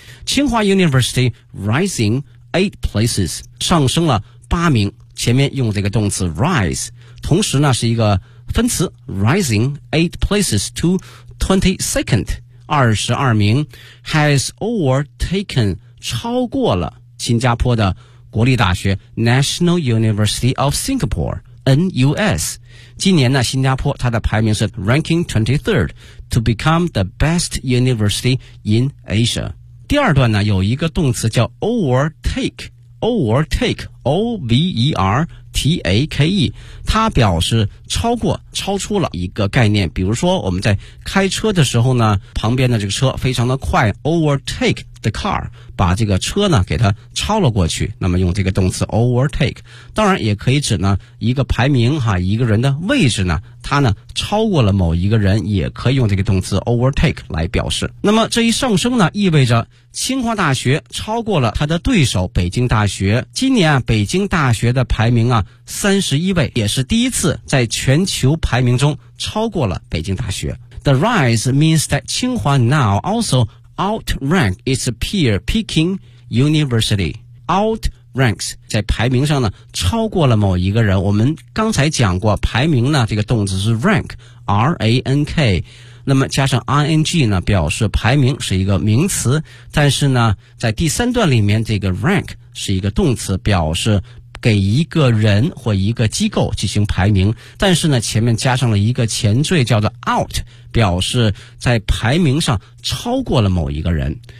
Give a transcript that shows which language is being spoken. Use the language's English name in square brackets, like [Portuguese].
[Chinese] 清华 [English] University rising 8 places， [Chinese] 上升了八名，前面用这个动词 rise， 同时呢是一个分词 [English] rising 8 places to 22nd [Chinese] 22名， [English] has overtaken [Chinese] 超过了新加坡的国立大学 National University of Singapore NUS。今年呢，新加坡它的排名是 [English] Ranking 23rd to become the best university in Asia。 [Chinese] 第二段呢，有一个动词叫 overtake， overtake O-V-E-R-T-A-K-E， 它表示超过超出了一个概念，比如说我们在开车的时候呢，旁边的这个车非常的快， [English] overtakeThe car， [Chinese] 把这个车呢给它超了过去，那么用这个动词 overtake。当然也可以指呢一个排名哈，一个人的位置呢，它呢超过了某一个人，也可以用这个动词 overtake 来表示。那么这一上升呢，意味着清华大学超过了它的对手北京大学。今年啊，北京大学的排名啊31位，也是第一次在全球排名中超过了北京大学。 [English] The rise means that 清华 now alsoOutrank its peer Peking University. [Chinese] Outranks 在排名上呢超过了某一个人。我们刚才讲过排名呢，这个动词是 rank R-A-N-K， 那么加上 ING 呢表示排名是一个名词，但是呢在第三段里面这个 rank 是一个动词，表示给一个人或一个机构进行排名，但是呢前面加上了一个前缀叫做 out， 表示在排名上超过了某一个人。